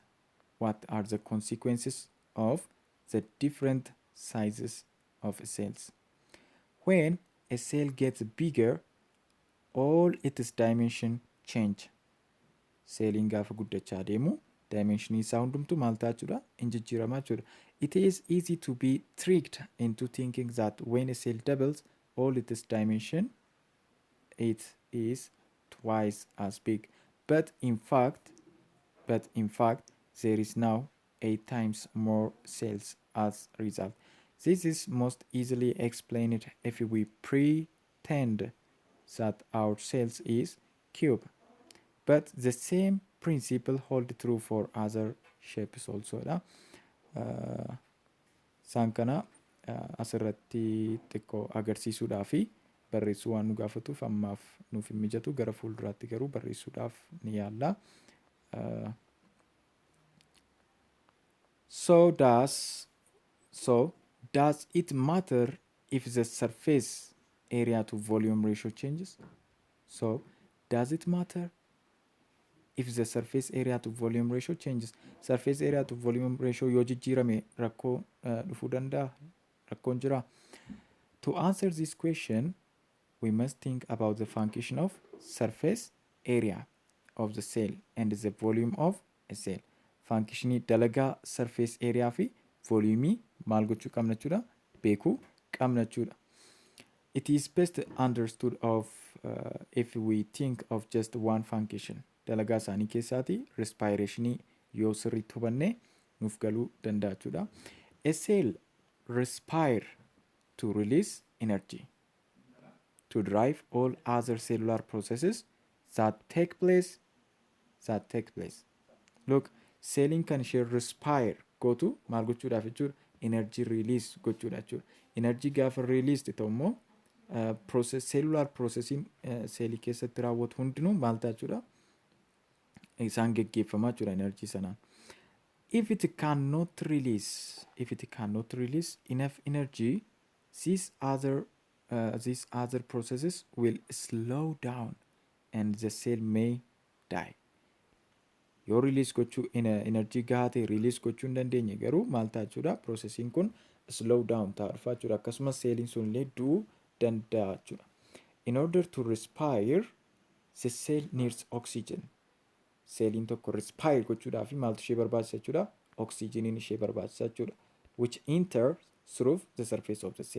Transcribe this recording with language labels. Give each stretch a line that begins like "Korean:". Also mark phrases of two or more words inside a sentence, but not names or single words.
English: What are the consequences of the different sizes of cells? When a cell gets bigger, all its dimension change.
Oromo: Celliin gaafa guddachaa deemu dimensionii isaa hundumtu maal ta'a jechuudha? Injijjiiramaa jechuudha.
English: It is easy to be tricked into thinking that when a cell doubles, all its dimension it is twice as big. But in fact, there is now 8 times more cells as a result. This is most easily explained if we pretend that our cells is cube. But the same principle hold true for other shapes also dha.
Oromo: Isaan kana asirratti xiqqoo agarsiisuudhaaf barreessuu waan nu gaafatuuf ammaaf nuuf hin mijatu, gara fuulduraatti garuu barreessuudhaaf ni yaalla.
English: So does it matter if the surface area to volume ratio changes? So does it matter if the surface area to volume ratio changes? Surface area to volume ratio
Oromo: yoo jijjiirame rakkoo dhufuu danda'a? Rakkoon jira?
English: To answer this question, we must think about the function of surface area of the cell and the volume of a cell.
Oromo: Functionii dalagaa
English: surface area
Oromo: fi volume maal gochuu qabna jechuudha? Beekuu qabna jechuudha. It is best understood if we think of just one function. Dalagaa isaanii keessaati respirationii yoo sirriitti hubanne nuuf galuu danda'a jechuudha.
English: A cell respire to release energy, to drive all other cellular processes that take place.
Oromo: Look, selling kan ishee respire gootu maal gochuudhaaf jechuudha?
English: Energy release
Oromo: gochuudha jechuudha. Energy gaafa release ta'u immoo
English: cellular processing
Oromo: seelii keessatti raawwatu hundinuu maal ta'a jechuudha? Isaan geggeeffamaa jechuudha energy sanaan.
English: If it cannot release enough energy, these other processes will slow down and the cell may die.
Oromo: Yoo release gochuu energy gahaa ta'e release gochuu hin dandeenye garuu maal ta'a jechuudha? Processing kun
English: slow down
Oromo: ta'a dhufa jechuudha. Akkasumas seeliin sun illee du'uu danda'a jechuudha.
English: In order to respire, the cell needs oxygen.
Oromo: Seeliin tokko respire gochuudhaaf maaltu ishee barbaachisa jechuudha? Oxygeniin ishee barbaachisa jechuudha.
English: Which enters through the surface of the cell.